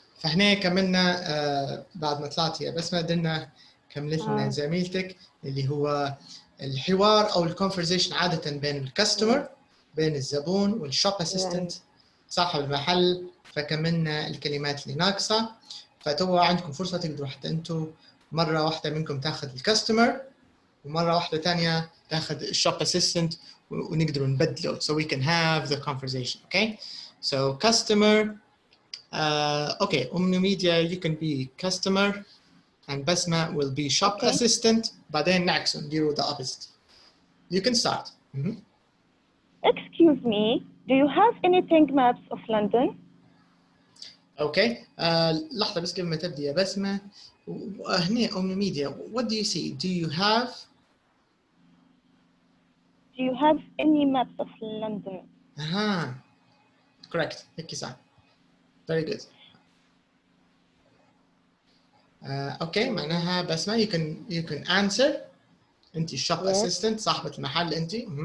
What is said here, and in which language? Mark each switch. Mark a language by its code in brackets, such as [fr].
[ar] فاحنا كملنا بعد ما طلعت يا بسمة قدرنا كملت لنا زميلتك اللي هو الحوار او الكونفرزيشن عادة بين الكاستمر بين الزبون والشوب اسيستنت صاحب المحل. فكملنا الكلمات اللي ناقصة. فتوا عندكم فرصة تقدروا حتى انتم مرة واحدة منكم تاخذ الكاستمر ومرة واحدة ثانية تاخذ الشوب اسيستنت ونقدروا نبدله. [en] So we can have the conversation. Okay. So customer. Okay, Media, you can be customer and Basma will be shop assistant. [ar] بعدين نعكسهم نديروا [en] the opposite. You can start. Excuse me, do you have anything maps of London? Okay. [ar] لحظة بس قبل ما تبدي يا بسمة. [en] هنا Media, what do you see? Do you have? Do you have any maps of London? Correct. [ar] هيك صح. [en] Very good. Okay, معناها بسمة you can answer. [ar] أنت shop assistant صاحبة المحل أنت.